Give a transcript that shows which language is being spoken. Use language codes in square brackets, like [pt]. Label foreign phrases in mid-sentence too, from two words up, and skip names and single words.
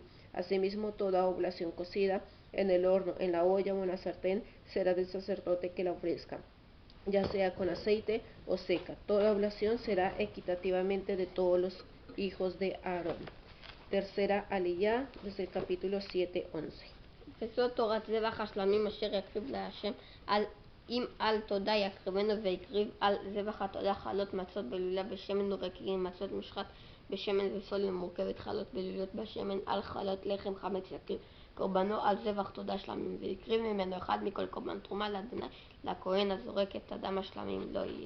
[es] Asimismo, toda oblación cocida en el horno, en la olla o en la sartén será del sacerdote que la ofrezca, ya sea con aceite o seca. Toda oblación será equitativamente de todos los hijos de Aarón. Tercera aliyá, desde el capítulo 7:11. [he] וזאת תורת זבח השלמים אשר יקריב להשם, אם על תודה יקריבנו, ויקריב על זבח התודה חלות מצות בלולה בשמן ורקיעים, מצות מושחת בשמן וסולת מורכבת, חלות בלולות בשמן, על חלות לחם חמץ יקריב קורבנו על זבח תודה שלמים, ויקריב ממנו אחד מכל קורבן תרומה לאדוני, לכהן הזורק את הדם השלמים לא יהיה.